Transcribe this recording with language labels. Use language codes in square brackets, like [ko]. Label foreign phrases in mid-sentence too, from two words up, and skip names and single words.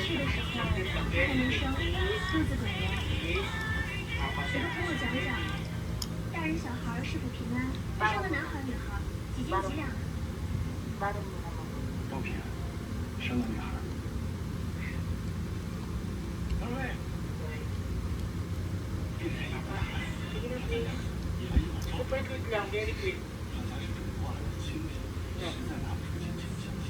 [zh] 时候，他还没生，肚子滚圆。谁都跟我讲讲，大人小孩是否平安，生个男孩女孩，几斤几两的。 [tl] Baru mo naman. [zh] 都平安，生个女孩。二位，一人一个大人，一人一碗粥。他家是种花的亲戚，实在拿不出钱请相亲。